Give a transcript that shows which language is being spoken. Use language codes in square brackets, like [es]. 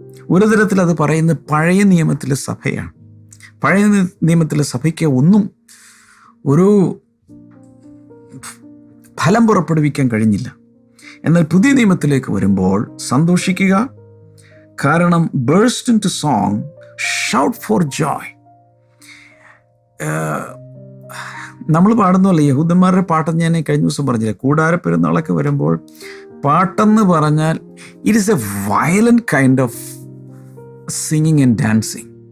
[ml] ഒരു തരത്തിൽ അത് പറയുന്നത് പഴയ നിയമത്തിലെ സഭയാണ്. പഴയ നിയമത്തിലെ സഭയ്ക്ക് ഒന്നും ഒരു ഫലം പുറപ്പെടുവിക്കാൻ കഴിഞ്ഞില്ല. എന്നാൽ പുതിയ നിയമത്തിലേക്ക് വരുമ്പോൾ സന്തോഷിക്കുക. കാരണം [en] burst into song, shout for joy. [ml] നമ്മൾ പാടുന്നല്ലേ യഹൂദന്മാരുടെ പാട്ടെന്ന് ഞാൻ കഴിഞ്ഞ ദിവസം പറഞ്ഞില്ല. കൂടാര പെരുന്നാളൊക്കെ വരുമ്പോൾ പാട്ടെന്ന് പറഞ്ഞാൽ [en] It is a violent kind of singing and dancing.